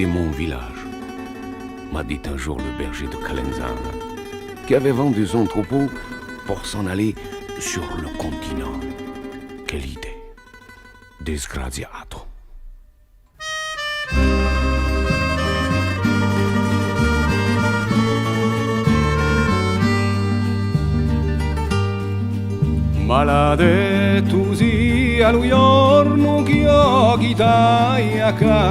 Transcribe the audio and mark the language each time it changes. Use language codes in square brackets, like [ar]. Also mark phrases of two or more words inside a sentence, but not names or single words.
[fr] mon village, m'a dit un jour le berger de Calenzana, qui avait vendu son troupeau pour s'en aller sur le continent. Quelle idée! [it] Disgraziato! Maledetto sia lo giorno che io chitai a